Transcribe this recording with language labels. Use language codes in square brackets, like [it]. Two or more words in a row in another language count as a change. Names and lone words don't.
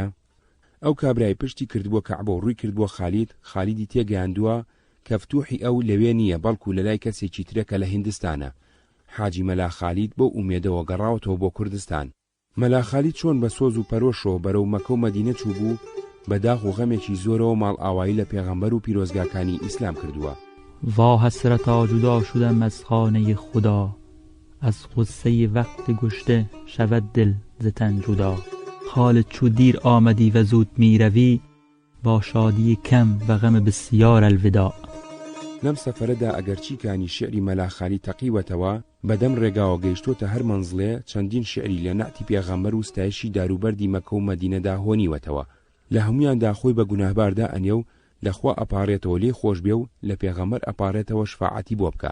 [ckb] ئەو کابرای پشتی کردبووە کەعبە و ڕووی کردبووە خالیدی تێگەیاندووە کە فتوحی ئەو لەوێ نییە بەڵکو لە لای کەسێکی ترەکە لە هیندستانە. حاجی مەلا خالید بۆ ئومێدەوە گەڕاوەتەوە بۆ کوردستان. مەلا خالید چۆن بە سۆز و پەرۆشەوە بەرەو مەکە و مەدینە چوو بوو، بەداغ و غەمێکی زۆرەوە ماڵ ئاوایی لە پێغەمبەر و پیرۆزگاکانی ئیسلام کردووە. [fa] وا حسرتا جدا شدم از خانه خدا، از غصه وقت گشته شود دل ز تن جدا. خالد چو دیر آمدی و زود می روی، با شادی کم و غم بسیار الوداع. [ckb] لەم سەفەرەدا ئەگەرچی کانی شعری مەلا خالی تەقیوەتەوە، بەدەم ڕێگاوە گەیشتۆتە هەر مەنزڵێ چەندین شعری لە نەعتی پێغەمبەر و ستایشی داروبەردی مەکە و مەدینەدا هۆنیوەتەوە. لە هەمویاندا خۆی بە گوناهباردا ئەنێ و لەخوا ئەپارێتەوە لێ خۆش بێ و لە پێغەمبەر ئەپارێتەوە شفاعەتی بۆ بکە.